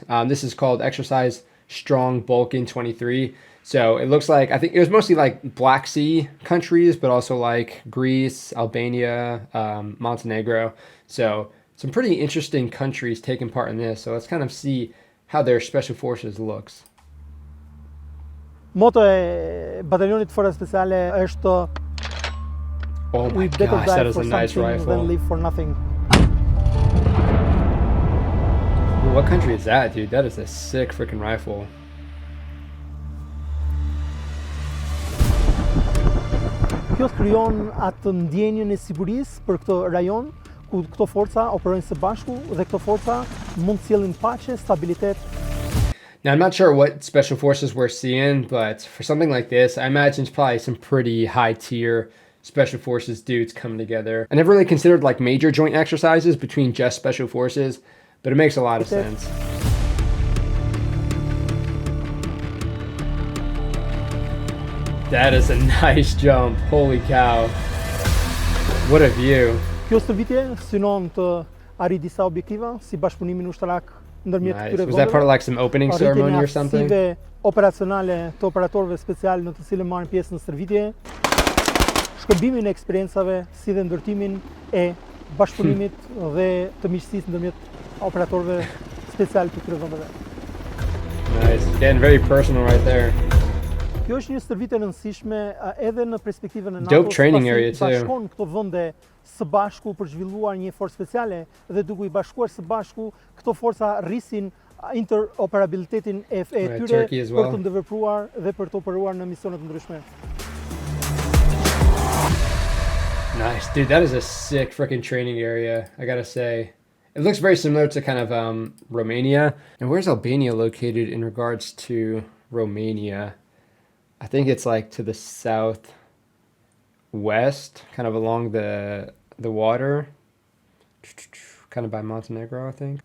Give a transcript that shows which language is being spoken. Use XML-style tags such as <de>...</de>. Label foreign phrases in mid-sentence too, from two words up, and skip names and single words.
<en>This is called Exercise Strong Balkan 23. So it looks like, I think it was mostly like Black Sea countries, but also like Greece, Albania, Montenegro. So some pretty interesting countries taking part in this. So let's kind of see how their special forces looks.</en> <sq>Moto e bataljonit Forca Speciale është</sq> <en>Oh my gosh, that is a nice rifle. Then live for nothing. What country is that, dude? That is a sick freaking rifle.</en> <sq>Kjo krijon atë ndjenjën e sigurisë për këtë rajon ku këto forca operojnë së bashku dhe këto forca mund të sjellin paqe, stabilitet.</sq> <en>Now, I'm not sure what special forces we're seeing, but for something like this, I imagine it's probably some pretty high tier special forces dudes coming together. I never really considered like major joint exercises between just special forces, but it makes a lot of sense. That is a nice jump. Holy cow. What a view.</en> <sq>Kjo stërvitje synon të arrijë disa objektiva si bashkëpunimin ushtarak ndërmjet</sq> <en>Nice.</en> <sq>këtyre</sq> <en>Was that part of like some opening ceremony or something?</en> <sq>Arritjen e aftësive operacionale të operatorëve special në të cilën marrin pjesë në stërvitje, shkërbimin e eksperiencave si dhe ndërtimin e bashkëpunimit dhe të miqësisë ndërmjet operatorëve special të këtyre vendeve.</sq> <en>Nice. Getting very personal right there.</en> <sq>Kjo është një stërvitje e rëndësishme edhe në perspektivën e NATO.</sq> <en>Dope training area too.</en> <sq>Bashkon këto vende së bashku për zhvilluar një forcë speciale dhe duke i bashkuar së bashku këto forca rrisin interoperabilitetin e tyre për të ndërvepruar dhe për të operuar në misione të ndryshme.</sq> <en>Nice, dude. That is a sick freaking training area, I gotta say. It looks very similar to kind of Romania. And where's Albania located in regards to Romania? I think it's like to the southwest, kind of along the water, kind of by Montenegro, I think.</en>